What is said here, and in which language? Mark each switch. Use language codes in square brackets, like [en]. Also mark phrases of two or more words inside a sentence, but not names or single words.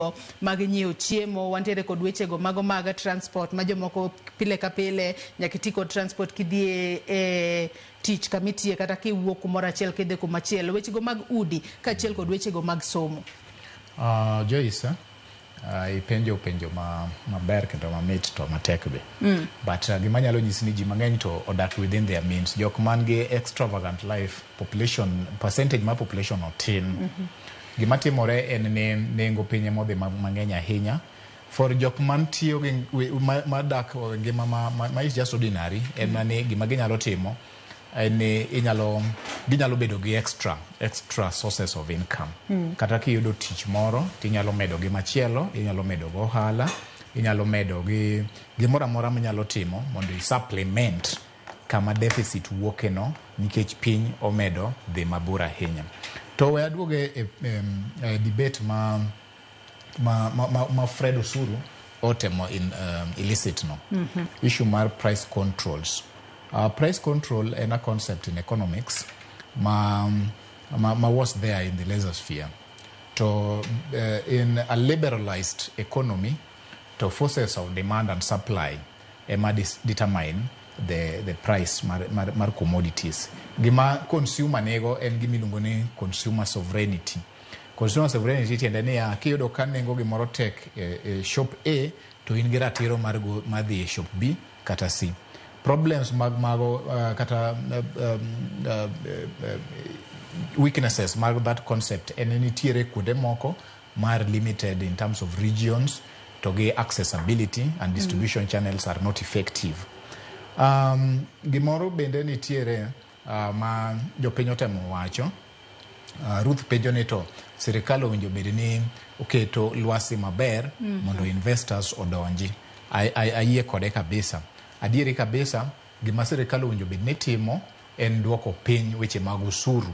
[luo] mag nyiewo chiemo, wantiere kod wechego mago mag transport ma jomoko pile ka pile nyaka iti kod transport kidhi e tich kamitie kata kiwuok kumoro achiel kidhi kumachielo, wechego mag udi kaachiel kod wechego mag somo. Joyce, ipenjo maber kendo mamit to matek be. But gima nyalo nyisi ni ji mang'eny to odak [en] within their means. [luo] Jok man gi [en] extravagant life, [luo] percentage ma population otin. Gima timore en ni nengo pinye modhi mang'eny ahinya. For jok man tiyo madak ngima ma [en] is just ordinary, [luo] en ni gima ginyalo timo en ni ginyalo bedo gi [en] extra sources of income. [luo] Kata kiyudo tich moro, tinyalo medo gi machielo, inyalo medo go ohala, inyalo medo gi gimoro amora minyalo timo mondo supplement kama deficit wuokeno nikech piny omedo dhi mabor ahinya. To we aduoge e debate ma Fred Osuru otemo illicit no. [en] Issue mar price controls. Price control is a concept in economics was there in the laissez faire. So in a liberalized economy, the forces of demand and supply determine the price mar commodities. [luo] Gima consumer nego en gimilungo ni [en] consumer sovereignty. Consumer sovereignty [luo] tiende ni kiyudo ka nengo gimoro tek shop A to in gi ratiro mar dhi e shop B kata C. Problems kata weaknesses mag that concept en nitiere kuonde moko mar limited in terms of regions to gi accessibility and distribution channels are not effective. Gimoro bende nitiere ma jopiny otemo wacho. Ruth penjo ni to sirikal owinjo bed ni oketo lwasi maber mondo investors odonji. Ayie kode kabisa. Adieri kabisa, gima sirikal owinjo bed ni timo en duoko piny weche mag usuru.